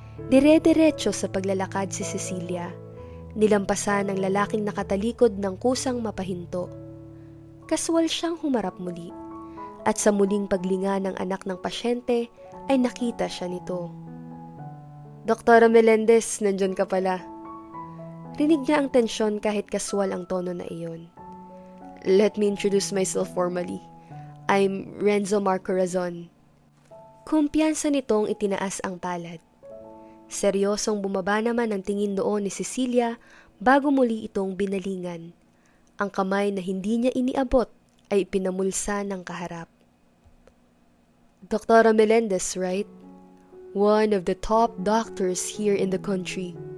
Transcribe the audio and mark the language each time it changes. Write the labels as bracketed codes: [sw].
[tl] Dire-diretso sa paglalakad si Cecilia. Nilampasan ng lalaking nakatalikod ng kusang mapahinto. Kaswal siyang humarap muli. At sa muling paglinga ng anak ng pasyente ay nakita siya nito. Doktora Melendez, nandyan ka pala. Rinig niya ang tensyon kahit kaswal ang tono na iyon. [en] Let me introduce myself formally. I'm Renzo Marco Razon. [tl] Kumpiyansa nitong itinaas ang palad. Seryosong bumaba naman ang tingin doon ni Cecilia bago muli itong binalingan. Ang kamay na hindi niya iniabot ay pinamulsa ng kaharap. [en] Doktora Melendez, right? One of the top doctors here in the country.